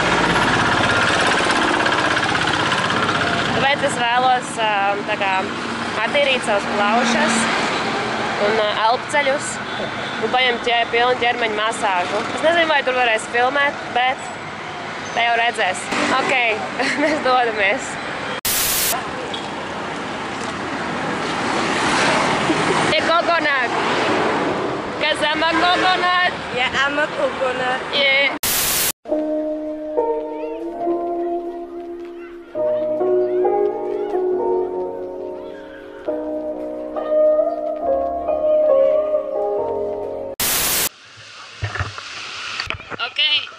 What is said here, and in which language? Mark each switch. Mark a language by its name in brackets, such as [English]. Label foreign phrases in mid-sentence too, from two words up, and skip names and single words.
[Latvian] Tāpēc es vēlos tā kā attīrīt savas plaušas un elpceļus un paņemt pilnu ķermeņa masāžu. Es nezinu, vai tur varēs filmēt, bet te jau redzēs. Ok, mēs dodamies. [English] Coconut. Cause I'm a coconut. Yeah, I'm a coconut. Yeah. Okay.